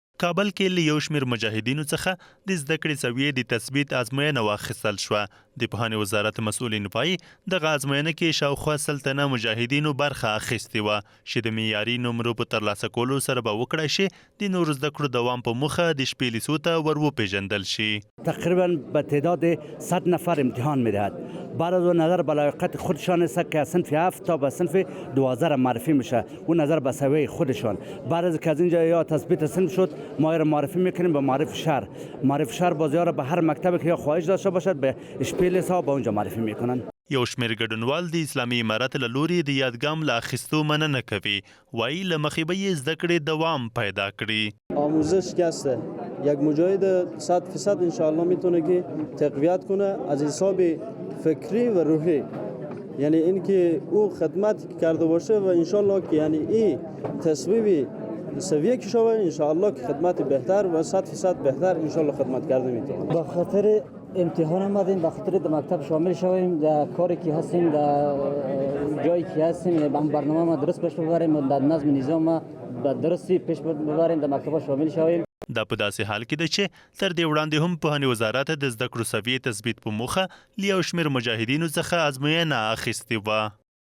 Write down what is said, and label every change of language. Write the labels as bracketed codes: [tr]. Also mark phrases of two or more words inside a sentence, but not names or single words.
[ps] کابل کې له یو شمېر مجاهدینو څخه د زده کړې سویې د تثبیت ازموینه واخیستل شوه. د پوهنې وزارت مسؤلین وایي دغه ازموینه کې شاوخوا 100 تنه مجاهدینو برخه اخیستې وه چې د معیاري نمرو په ترلاسه کولو سره به وکړای شي د نورو زده کړو دوام په موخه د شپې لیسو ته ور وپېژندل شي. [fa] تقریبا به تعداد 100 نفر امتحان میدهد. بعد از اون نظر به لایقت خودشان است که از صنف 7 تا به صنف 12 معرفی میشه. اون نظر به سویه خودشان. بعد از که از اینجا یا تثبیت صنف شد ما را معرفی میکنیم به معرف شهر. معرف شهر بازیار به هر مکتبی که یا خواهش داشته باشد به شپیل ها به اونجا معرفی میکنن. [ps] یو شمېر ګډونوال د اسلامي امارت له لوري د یادګام له اخیستو مننه کوي. وایي له مخې به یې زده کړې دوام پیدا کړي. [fa] آموزش کسته یک مجاهد 100% انشاءالله میتونه که تقویت کنه از حساب فکری و روحی، یعنی اینکه او خدمت کرده باشه و انشاءالله که یعنی این تصویب سویه که شود انشاءالله که خدمت بهتر و 100% بهتر انشاءالله خدمت کرده میتونه. به خاطر امتحان آمدیم، به خاطر در مکتب شامل شویم، در کاری که هستیم، در جایی که هستیم برنامه ما درست پیش ببریم، در نظم نظام ما درستی پیش ببریم، در مکتب شامل شویم. [ps] دا په داسې حال کې ده چې تر دې وړاندې هم پوهنې وزارت د زده کړو سویې تثبیت په موخه له یو شمېر مجاهدینو څخه ازموینه اخیستې وه.